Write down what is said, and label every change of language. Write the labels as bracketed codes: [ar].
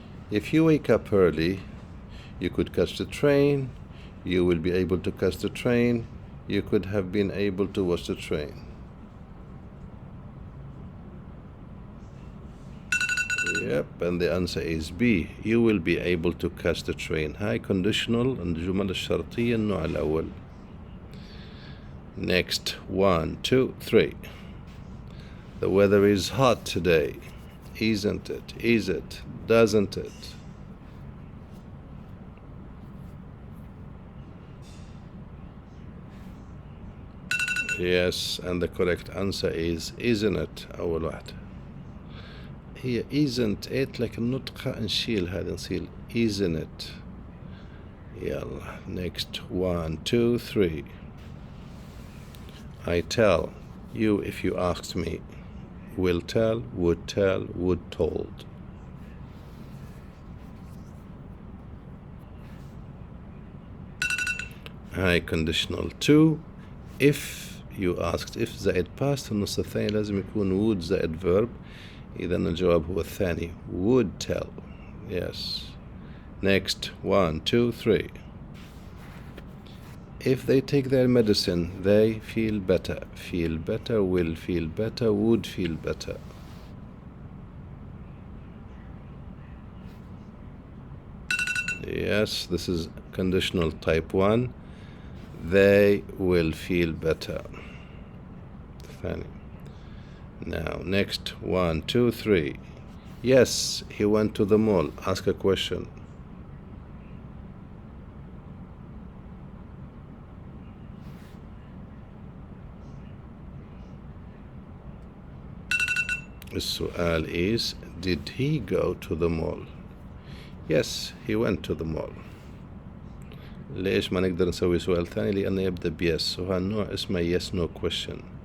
[en] If you wake up early, you could catch the train. You will be able to catch the train. You could have been able to watch the train. Yep, and the answer is B. You will be able to catch the train. [ar] هاي conditional الجمل الشرطية النوع الأول. [en] Next, 1, 2, 3. The weather is hot today. Isn't it? Is it? Doesn't it? Yes, and the correct answer is isn't it. [ar] أول واحدة هي [en] isn't it، [ar] لكن النطقة نشيل هذا نصير isn't it. يلا [en] next 1, 2, 3. I tell you if you asked me. Will tell, would tell, would told. [ar] هاي conditional 2. [en] If you asked [ar] if زائد past النص الثاني لازم يكون would زائد verb. إذا الجواب هو الثاني would tell. [en] Yes. Next 1, 2, 3. If they take their medicine, they feel better. Feel better, will feel better, would feel better. Yes, this is conditional type 1. They will feel better. [ar] ثاني. [en] Now, next 1, 2, 3. Yes, he went to the mall. Ask a question. [ar] السؤال [en] is, did he go to the mall? Yes, he went to the mall. [ar] ليش ما نقدر نسوي سؤال ثاني؟ لأنه يبدأ بيس، وهذا النوع اسمه [en] yes no question.